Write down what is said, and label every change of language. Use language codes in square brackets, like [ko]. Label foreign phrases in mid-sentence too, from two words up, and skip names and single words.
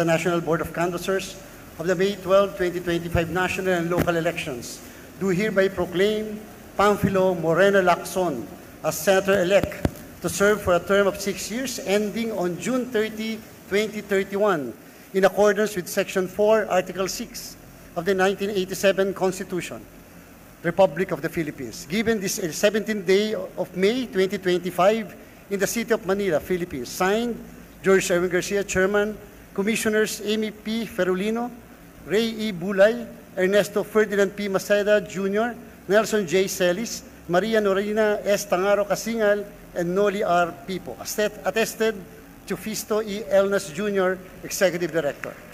[en] National Board of Canvassers of the May 12, 2025 national and local elections, do hereby proclaim Panfilo Morena Lacson as Senator-elect to serve for a term of 6 years ending on June 30, 2031, in accordance with Section 4, Article 6 of the 1987 Constitution, Republic of the Philippines, given this 17th day of May 2025 in the city of Manila, Philippines. Signed, George Erwin Garcia, Chairman, Commissioners Amy P. Ferulino, Ray E. Bulay, Ernesto Ferdinand P. Maceda Jr., Nelson J. Celis, Maria Norina S. Tangaro Casingal, and Noli R. Pipo. Attested to Fisto E. Elnas Jr., Executive Director.